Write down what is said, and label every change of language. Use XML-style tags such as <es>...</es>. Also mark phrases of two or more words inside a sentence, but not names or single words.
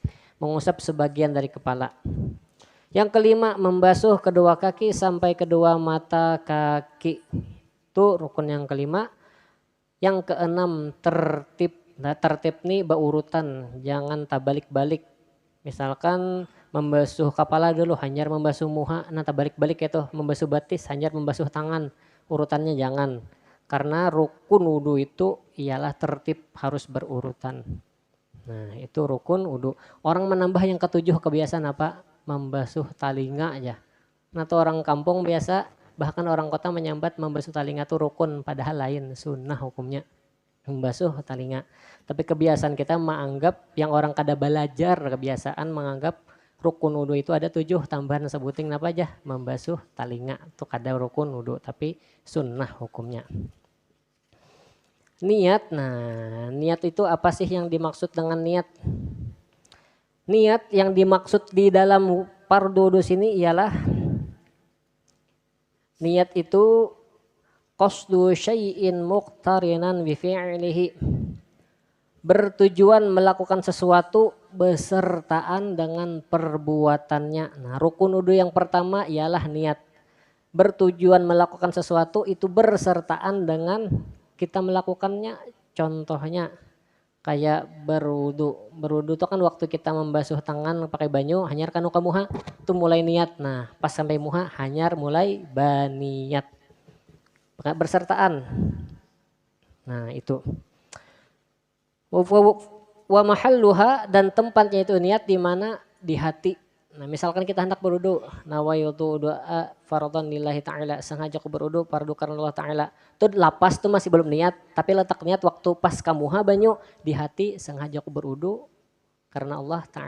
<id>Mengusap sebagian dari kepala. Yang kelima membasuh kedua kaki sampai kedua mata kaki. Itu rukun yang kelima. Yang keenam tertib. Nah tertib nih berurutan. Jangan tabalik-balik. Misalkan membasuh kepala dulu,</id> <bjn>hanyar membasuh muha, nanti balik-balik itu membasuh batis, hanyar membasuh tangan, urutannya jangan.</bjn> <id>Karena rukun wudhu itu ialah tertib harus berurutan. Nah itu rukun wudhu. Orang menambah yang ketujuh kebiasaan apa?</id> <bjn>Membasuh talinga aja. Nah tuh orang kampung biasa, bahkan orang kota menyambat membasuh talinga tuh rukun, padahal lain, sunnah hukumnya. Membasuh talinga.</bjn> <id>Tapi kebiasaan kita menganggap yang orang kada belajar kebiasaan menganggap rukun wudhu itu ada 7 tambahan sebuting apa aja membasuh talinga itu kada rukun wudhu tapi sunnah hukumnya. Niat, nah niat itu apa sih yang dimaksud dengan niat? Niat yang dimaksud di dalam fardu wudhu sini ialah niat itu</id> <ar>qasdu syai'in muqtarinan bi fi'lihi,</ar> <id>bertujuan melakukan sesuatu besertaan dengan perbuatannya. Nah, rukun wudhu yang pertama ialah niat. Bertujuan melakukan sesuatu itu bersertaan dengan kita melakukannya. Contohnya kayak berwudhu.</id> <bjn>Berwudhu itu kan waktu kita membasuh tangan pakai banyu, hanyar kanu ka muha, itu mulai niat. Nah, pas sampai muha hanyar mulai baniat.</bjn> <id>Bersertaan. Nah, itu.</id> <ar>Wa mahalluha,</ar> <id>dan tempatnya itu niat di mana? Di hati. Nah misalkan kita hendak berwudu,</id> <ar>nawaitu doa fardhan lillahi ta'ala,</ar> <id>sengaja aku berwudu fardu karena Allah ta'ala.</id> <bjn>Itu lapas tuh masih belum niat, tapi letak niat waktu pas kamuha banyu di hati, sengaja aku berwudu karena Allah ta'ala.</bjn>